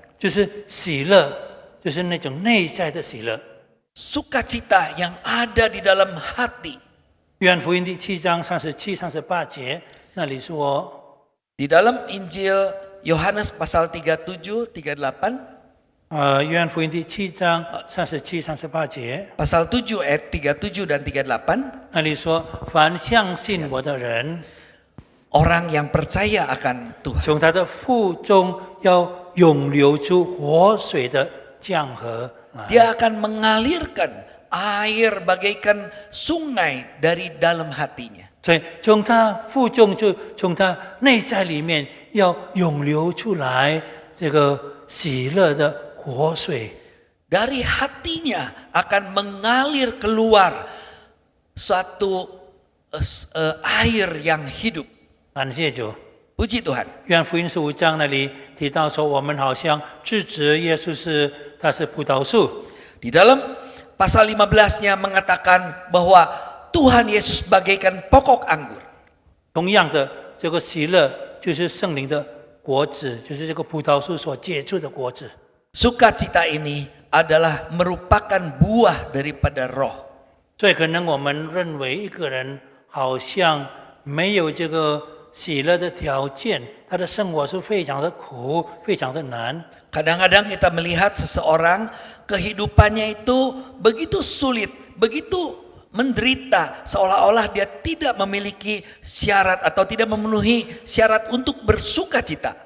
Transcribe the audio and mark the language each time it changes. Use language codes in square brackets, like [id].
[zh] 就是喜乐，就是那种内在的喜乐。 [id] Sukacita yang ada di dalam hati. [zh] 约翰福音第7章37、38节那里说， [id] Di dalam Injil Yohanes pasal 37, 38. [zh] 约翰福音第7章37、38节， [id] Pasal 7 ayat 37 dan 38. [zh] 那里说：“凡相信我的人， [id] orang yang percaya akan Tuhan. [zh] 从他的腹中要涌流出活水的江河来。 [id] Dia akan mengalirkan air bagaikan sungai dari dalam hatinya. [zh] 所以从他腹中就从他内在里面要涌流出来这个喜乐的活水。 [id] Dari hatinya akan mengalir keluar suatu air yang hidup. [zh] 感谢主。 [id] Puji Tuhan. [zh] 约翰福音15章那里提到说，我们好像自指耶稣他是葡萄树， [id] Di dalam pasal 15-nya mengatakan bahwa Tuhan Yesus bagaikan pokok anggur. [zh] 同样的，这个喜乐就是圣灵的果子，就是这个葡萄树所结出的果子。 [id] Sukacita ini adalah merupakan buah daripada roh. [zh] 所以可能我们认为一个人好像没有这个喜乐的条件，他的生活是非常的苦，非常的难。 [id] Kadang-kadang kita melihat seseorang kehidupannya itu begitu sulit, begitu menderita, seolah-olah dia tidak memiliki syarat atau tidak memenuhi syarat untuk bersukacita.